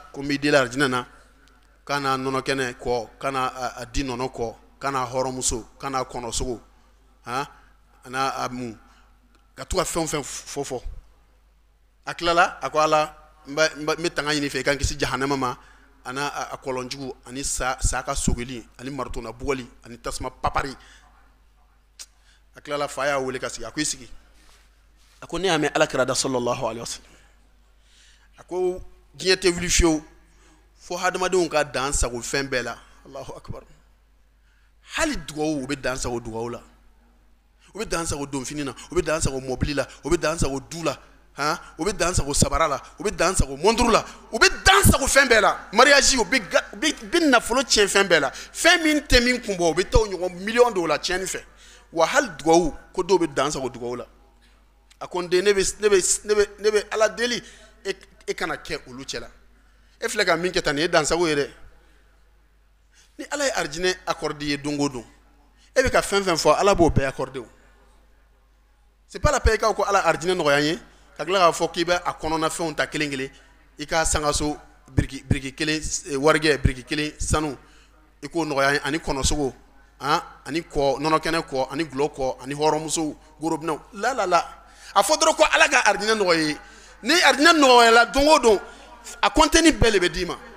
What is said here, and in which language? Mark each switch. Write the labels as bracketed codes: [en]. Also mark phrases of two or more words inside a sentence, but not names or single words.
[bm] ko n b'i deli arijinɛ na kana nɔnɔ kɛnɛ kɔ kana a di nɔnɔ kɔ kana hɔrɔnmuso kana kɔnɔsogo ana a mun ka to ka fɛn o fɛn fɔ a tilala a ko Ala n bɛ tanga ɲini fɛ i ka n kisi jahanama ma ani a kɔlɔnjugu ani sa ka sogili ani maritona bugɔli ani tasuma papari a tilala fa y'a wele ka sigi a ko i sigi a ko ne y'a mɛn Alakira da [ar] صلى الله عليه وسلم [bm] a ko diɲɛ tɛ wuli fiyewu fo hadamadenw ka dan sago fɛn bɛɛ la [ar] الله أكبر [bm] hali dugawu u bɛ dan sago dugawu la u bɛ dan sago donfini na u bɛ dan sago mɔbili la u bɛ dan sago du la hein u bɛ dan sago sabara la u bɛ dan sago montre la u bɛ dan sago fɛn bɛɛ la mariage u bɛ nafolo tiɲɛ fɛn bɛɛ la fɛn min tɛ min kun bɔ u bɛ taa o ɲɔgɔn miliyɔn dɔw la tiɲɛni fɛ wa hali dugawu ko dɔw bɛ dan sago dugawu la a ko n den ne bɛ ala deli e kana kɛ olu cɛ la e filɛ ka min kɛ tan nin ye dan sago ye dɛ ni ala ye arijinɛ accordé ye don o don e bɛ ka fɛn fɛn fɔ ala b'o bɛɛ accordé o [fr] c'est pas la peine [bm] ko ala arijinɛ nɔgɔya ye ka tila k'a fɔ k'i bɛ a kɔnɔna fɛnw ta kelen kelen i ka sangaso biriki kelen warigɛ biriki kelen sanu i k'o nɔgɔya ye ani kɔnɔsogo ani kɔ nɔnɔkɛnɛ kɔ ani gulɔ kɔ ani hɔrɔnmusow gorobinɛw la a fɔ dɔrɔn ko ala ka arijinɛ nɔgɔya ye ni arijinɛ nɔgɔyala don o don a contenu bɛɛ de bɛ d'i ma